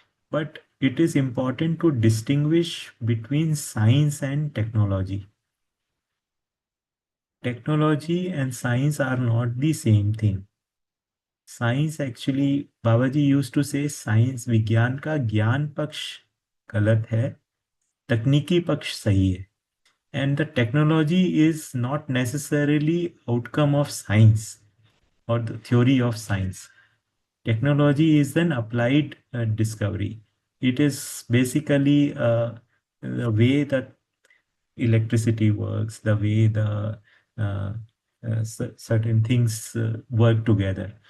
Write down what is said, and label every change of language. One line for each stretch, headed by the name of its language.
English: But it is important to distinguish between science and technology. Technology and science are not the same thing. Science actually Baba ji used to say
Hindi: science विज्ञान का ज्ञान पक्ष गलत है, तकनीकी पक्ष सही है.
English: And the technology is not necessarily outcome of science or the theory of science. Technology is an applied discovery. It is basically the way that electricity works, the way the certain things work together.